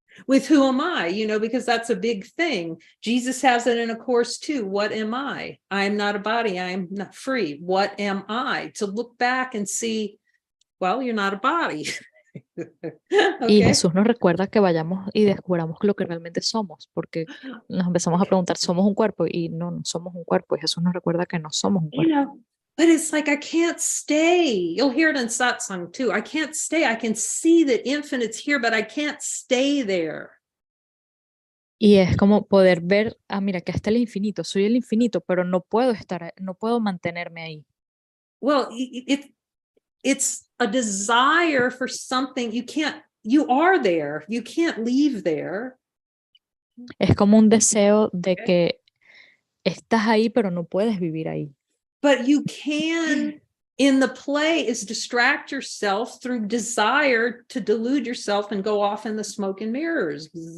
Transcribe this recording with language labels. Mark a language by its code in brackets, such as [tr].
[en] With who am I, you know, because that's a big thing. Jesus has it in a course too. What am I? I'm not a body. I'm not free. What am I? To look back and see, well, you're not a body. Okay. [es] Y Jesús nos recuerda que vayamos y descubramos lo que realmente somos, porque nos empezamos a preguntar, ¿somos un cuerpo? Y no somos un cuerpo. Y Jesús nos recuerda que no somos un cuerpo. [en] You know, but it's like I can't stay. You'll hear it in Satsang too. I can't stay. I can see that infinite's here, but I can't stay there. [es] Y es como poder ver, mira, que está el infinito. Soy el infinito, pero no puedo mantenerme ahí. [en] Well, it's a desire for something. You are there. You can't leave there. [es] Es como un deseo de que estás ahí, pero no puedes vivir ahí. [en] But you can, in the play, is distract yourself through desire to delude yourself and go off in the smoke and mirrors.